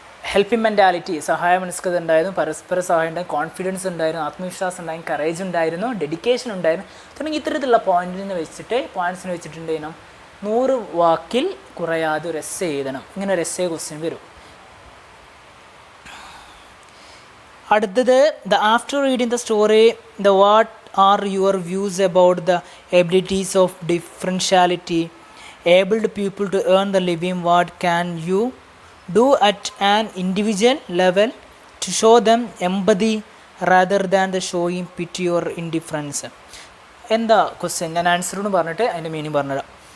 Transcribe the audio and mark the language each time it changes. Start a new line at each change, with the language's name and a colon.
Malayalam: Helping mentality, സഹായ മനസ്കത ഉണ്ടായിരുന്നു, പരസ്പര സഹായം ഉണ്ടായിരുന്നു, കോൺഫിഡൻസ് ഉണ്ടായിരുന്നു, ആത്മവിശ്വാസം ഉണ്ടായിരുന്നു, കറേജ് ഉണ്ടായിരുന്നു, ഡെഡിക്കേഷൻ ഉണ്ടായിരുന്നു തുടങ്ങി ഇത്തരത്തിലുള്ള പോയിന്റ്സിനെ വെച്ചിട്ടുണ്ടെങ്കിലും 100 വാക്കിൽ കുറയാതെ ഒരു എസ്സേ എഴുതണം. ഇങ്ങനെ ഒരു എസ്സേ ക്വസ്റ്റ്യൻ വരും. അടുത്തത്,
English: The after reading the story the what are your views about the abilities of differentiality abled people to earn the living? What can you do at an individual level to show them empathy rather than the showing pity or indifference?
Malayalam: എന്താ question? ഞാൻ answer എന്ന് പറഞ്ഞിട്ട് അതിൻ്റെ meaning പറഞ്ഞുതരാം.